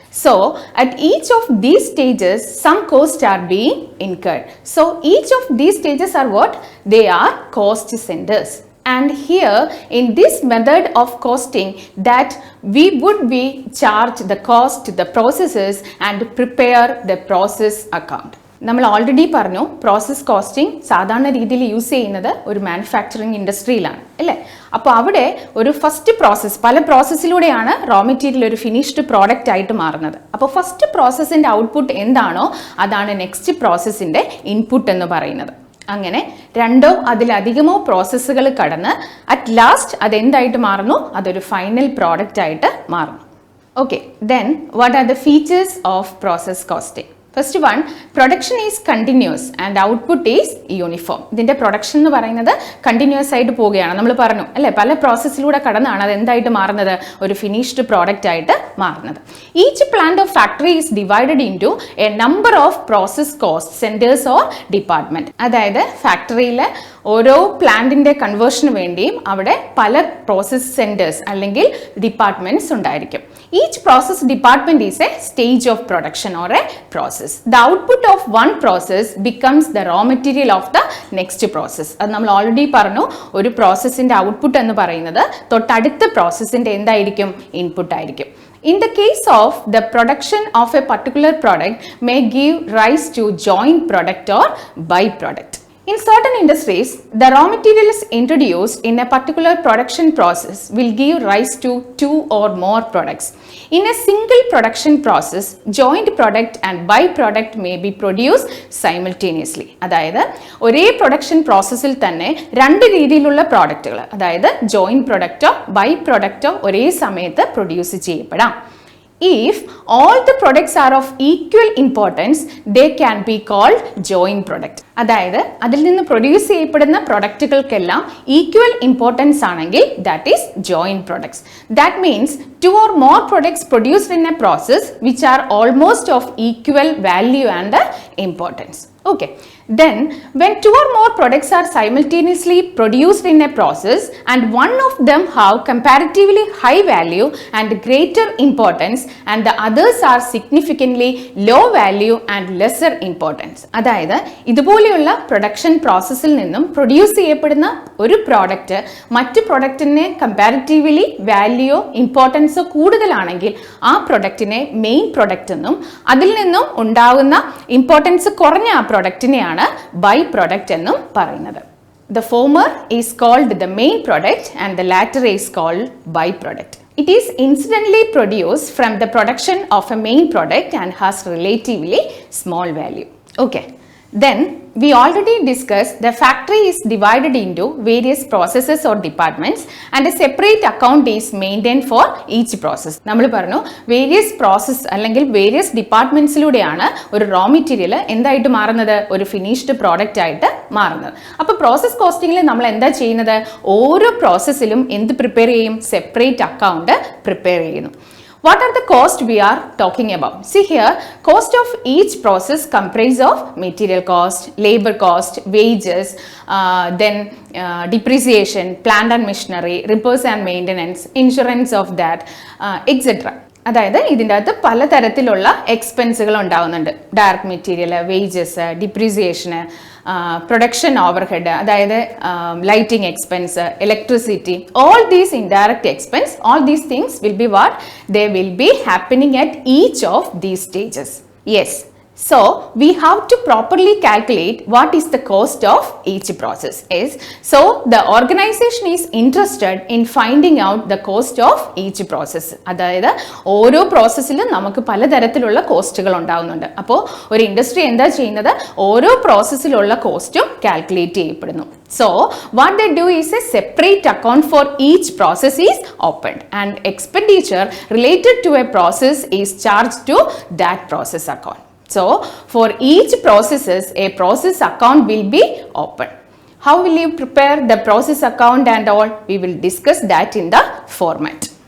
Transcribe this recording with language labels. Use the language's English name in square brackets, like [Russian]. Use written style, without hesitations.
[English] So, at each of these stages, some costs are being incurred. So, each of these stages are what? They are cost centers. And here, in this method of costing, that we would be charge the cost, the processes and prepare the process account. [Malayalam] നമ്മൾ already പറഞ്ഞു process costing സാധാരണ രീതിയിൽ use ചെയ്യുന്നത് ഒരു manufacturing ഇൻഡസ്ട്രിയിലാണ് അല്ലേ. അപ്പോൾ അവിടെ ഒരു ഫസ്റ്റ് പ്രോസസ്സ്, പല പ്രോസസ്സിലൂടെയാണ് റോ മെറ്റീരിയൽ ഒരു ഫിനിഷ്ഡ് പ്രോഡക്റ്റ് ആയിട്ട് മാറുന്നത്. അപ്പോൾ ഫസ്റ്റ് പ്രോസസ്സിൻ്റെ ഔട്ട്പുട്ട് എന്താണോ അതാണ് നെക്സ്റ്റ് പ്രോസസ്സിൻ്റെ ഇൻപുട്ട് എന്ന് പറയുന്നത്. അങ്ങനെ രണ്ടോ അതിലധികമോ പ്രോസസ്സുകൾ കടന്ന് അറ്റ് ലാസ്റ്റ് അതെന്തായിട്ട് മാറുന്നു, അതൊരു ഫൈനൽ പ്രോഡക്റ്റ് ആയിട്ട് മാറുന്നു. [English] Okay, then what are the features of process costing? First one, production is continuous and output is uniform. [Malayalam] ഇതിൻ്റെ പ്രൊഡക്ഷൻ എന്ന് പറയുന്നത് കണ്ടിന്യൂസ് ആയിട്ട് പോവുകയാണ്. നമ്മൾ പറഞ്ഞു അല്ലേ, പല പ്രോസസ്സിലൂടെ കടന്നാണ് അത് എന്തായിട്ട് മാറുന്നത്, ഒരു ഫിനിഷ്ഡ് പ്രോഡക്റ്റ് ആയിട്ട് മാറുന്നത്. [English] Each plant of factory is divided into a number of process cost centres or department. [Malayalam] അതായത് ഫാക്ടറിയിലെ ഓരോ പ്ലാന്റിൻ്റെ കൺവേർഷന് വേണ്ടിയും അവിടെ പല പ്രോസസ് സെൻറ്റേഴ്സ് അല്ലെങ്കിൽ ഡിപ്പാർട്ട്മെൻറ്റ്സ് ഉണ്ടായിരിക്കും. [English] Each process department is a stage of production or a process. The output of one process becomes the raw material of the next process. [Malayalam] അത് നമ്മൾ ഓൾറെഡി പറഞ്ഞു, ഒരു പ്രോസസ്സിൻ്റെ ഔട്ട്പുട്ട് എന്ന് പറയുന്നത് തൊട്ടടുത്ത പ്രോസസ്സിൻ്റെ എന്തായിരിക്കും, ഇൻപുട്ട് ആയിരിക്കും. [English] In the case of the production of a particular product may give rise to joint product or byproduct. In certain industries, the raw materials introduced in a particular production process will give rise to two or more products. In a single production process, joint product and byproduct may be produced simultaneously. [Malayalam] അതായത് ഒരേ production പ്രോസസ്സിൽ തന്നെ രണ്ട് രീതിയിലുള്ള പ്രോഡക്റ്റുകൾ, അതായത് joint പ്രൊഡക്റ്റോ by പ്രൊഡക്റ്റോ ഒരേ സമയത്ത് produce ചെയ്യപ്പെടാം. [English] If all the products are of equal importance, they can be called joint product. [Malayalam] അതായത് അതിൽ നിന്ന് പ്രൊഡ്യൂസ് ചെയ്യപ്പെടുന്ന പ്രൊഡക്റ്റുകൾക്കെല്ലാം ഈക്വൽ ഇമ്പോർട്ടൻസ് ആണെങ്കിൽ [English] That is joint products. That means two or more products produced in a process which are almost of equal value and importance. Okay. Then when two or more products are simultaneously produced in a process and one of them have comparatively high value and greater importance and the others are significantly low value and lesser importance. [Malayalam] അതായത് ഇതുപോലെയുള്ള production പ്രോസസ്സിൽ നിന്നും produce ചെയ്യപ്പെടുന്ന ഒരു product മറ്റ് പ്രൊഡക്റ്റിനെ comparatively വാല്യൂയോ ഇമ്പോർട്ടൻസോ കൂടുതലാണെങ്കിൽ ആ പ്രൊഡക്റ്റിനെ main product എന്നും അതിൽ നിന്നും ഉണ്ടാകുന്ന ഇമ്പോർട്ടൻസ് കുറഞ്ഞ ആ പ്രൊഡക്റ്റിനെയാണ് ബൈ പ്രൊഡക്റ്റ് എന്നും പറയുന്നത്. [English] The former is called the main product and the latter is called byproduct. It is incidentally produced from the production of a main product and has relatively small value. Okay. Then we already discussed the factory is divided into various processes or departments and a separate account is maintained for each process. [Malayalam] നമ്മൾ പറഞ്ഞു various process അല്ലെങ്കിൽ various ഡിപ്പാർട്ട്മെന്റ്സിലൂടെയാണ് ഒരു raw material എന്തായിട്ട് മാറുന്നത്, ഒരു finished product ആയിട്ട് മാറുന്നത്. അപ്പോൾ പ്രോസസ് കോസ്റ്റിംഗിൽ നമ്മൾ എന്താ ചെയ്യുന്നത്, ഓരോ പ്രോസസ്സിലും എന്ത് പ്രിപ്പയർ ചെയ്യും, സെപ്പറേറ്റ് അക്കൗണ്ട് പ്രിപ്പയർ ചെയ്യുന്നു. [English] What are the costs we are talking about? See here, cost of each process comprise of material cost, labor cost, wages, then depreciation, plant and machinery, repairs and maintenance, insurance of that, etc. [Malayalam] അതായത് ഇതിൻ്റെ അകത്ത് പലതരത്തിലുള്ള എക്സ്പെൻസുകൾ ഉണ്ടാകുന്നുണ്ട്. [English] Direct material, wages, depreciation, production overhead, അതായത് lighting expense, electricity, all these indirect expense, all these things will be what, they will be happening at each of these stages. Yes. So we have to properly calculate what is the cost of each process is. So the organization is interested in finding out the cost of each process. [Malayalam] അതായത് ഓരോ പ്രോസസ്സിലും നമുക്ക് പലതരത്തിലുള്ള കോസ്റ്റുകൾ ഉണ്ടാകുന്നുണ്ട്. അപ്പോൾ ഒരു industry എന്താ ചെയ്യുന്നത്, ഓരോ പ്രോസസ്സിലുള്ള കോസ്റ്റും കാൽക്കുലേറ്റ് ചെയ്യപ്പെടുന്നു. [English] So what they do is a separate account for each process is opened and expenditure related to a process is charged to that process account. So for each processes a process account will be open. How will you prepare the process account and all? We will discuss that in the format.